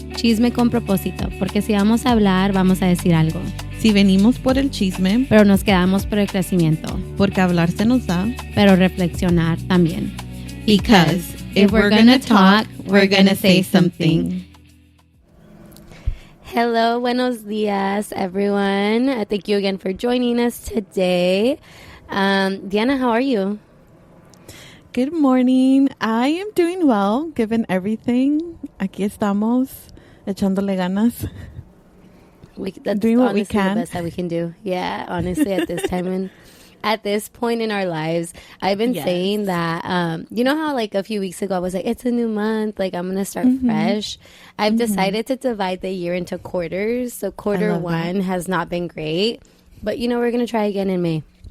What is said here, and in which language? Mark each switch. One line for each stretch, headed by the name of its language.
Spanish: Chisme con propósito, porque si vamos a hablar, vamos a decir algo. Si venimos por el chisme, pero nos quedamos por el crecimiento. Porque hablar se nos da, pero reflexionar también.
English: Because if we're gonna talk, we're gonna say something. Hello,
Spanish: buenos dias,
English: everyone. Thank you again for joining us today. Diana, how are you? Good morning. I am doing well, given everything.
Spanish: Aquí estamos, echándole ganas.
English: That's doing what we can. The best that we can do. Yeah, honestly, at this time and at this point in our lives, I've been saying that, you know how like a few weeks ago I was like, it's a new month, like I'm going to start fresh. I've decided to divide the year into quarters. So quarter one has not been great, but you know, we're going to try again in May.